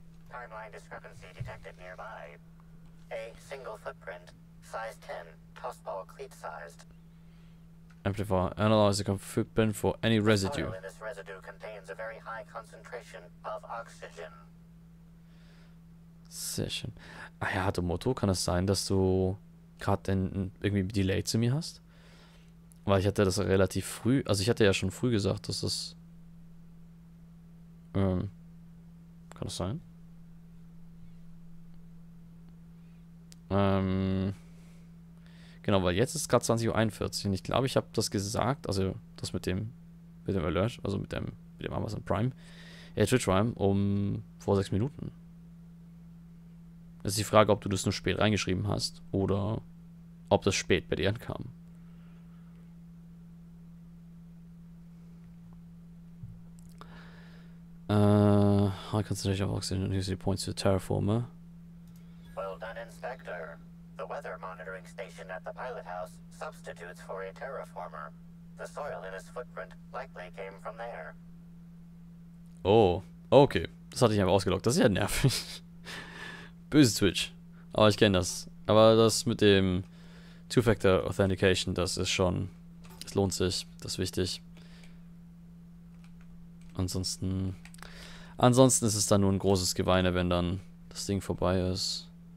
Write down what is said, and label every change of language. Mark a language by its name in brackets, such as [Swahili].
[English] Timeline discrepancy detected nearby. A single footprint, size 10, tossball cleat sized. Amplifier. Analyze the footprint for any residue. Soil in this residue contains a very high concentration of oxygen. [German] Sehr schön. Ah ja, der Motto, kann es sein, dass du gerade irgendwie Delay zu mir hast? Weil ich hatte das relativ früh, also ich hatte ja schon früh gesagt, dass das kann das sein? Genau, weil jetzt ist gerade 20:41 Uhr und ich glaube, ich habe das gesagt, also das mit dem Alert, also mit dem Amazon Prime, Twitch Prime, vor 6 Minuten. Das ist die Frage, ob du das nur spät reingeschrieben hast oder ob das spät bei dir ankam. [English] High concentration of oxygen and usually points to the terraformer. Well done, Inspector. The weather monitoring station at the pilot house substitutes for a terraformer. The soil in his footprint likely came from there. Oh, okay. [German] Das hatte ich einfach ausgelockt. Das ist ja nervig. Böse Twitch. Aber ich kenne das. Aber das mit dem Two-Factor Authentication, das ist schon... Das lohnt sich. Das ist wichtig. Ansonsten ist es dann nur ein großes Geweine, wenn dann das Ding vorbei ist.